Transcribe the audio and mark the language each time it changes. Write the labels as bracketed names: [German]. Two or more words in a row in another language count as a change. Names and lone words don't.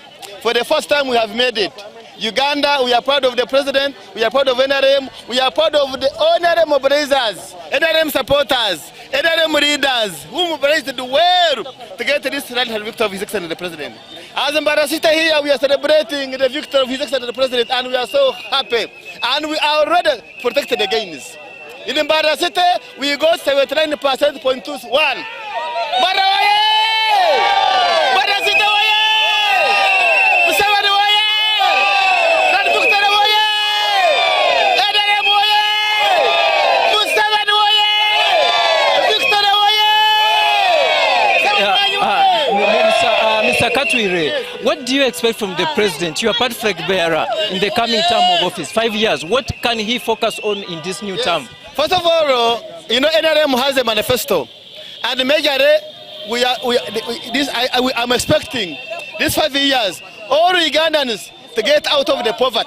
[English] For the first time we have made it. Uganda, we are proud of the president, we are proud of NRM, we are proud of the NRM mobilizers, NRM supporters, NRM leaders who mobilized the world to get this landslide victor of His Excellency the President. As Mbarara City here, we are celebrating the victory of His Excellency the President, and we are so happy. And we are already protected against. In Mbarara City, we got 79.21. Mbarara City, Museveni waye! Land victory waye! NRM waye! Museveni waye! Victory waye! Mr. Katwire, What do you expect from the president, your party flag bearer, in the coming term of office, 5 years? What can he focus on in this new term? First of all, you know, NRM has a manifesto, and majorly I'm expecting these 5 years all Ugandans to get out of the poverty.